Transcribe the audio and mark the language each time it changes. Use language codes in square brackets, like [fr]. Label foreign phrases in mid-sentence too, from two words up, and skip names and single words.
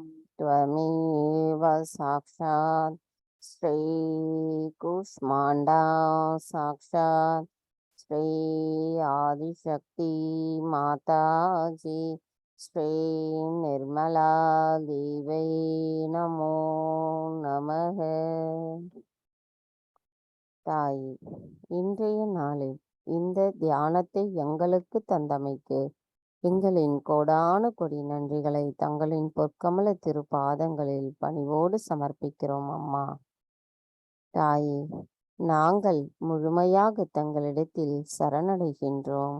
[sa] त्वमेव साक्षात् श्री कुष्मांडा साक्षात् श्री आदिशक्ति माता जी श्री निर्मला देवी नमो नमः। [ta] தாய், இன்றைய நாளில் இந்த தியானத்தை எங்களுக்கு தந்தமைக்கு எங்களின் கோடான கொடி நன்றிகளை தங்களின் பொற்கமல திருப்பாதங்களில் பணிவோடு சமர்ப்பிக்கிறோம் அம்மா. தாயே, நாங்கள் முழுமையாக தங்களிடத்தில் சரணடைகின்றோம்.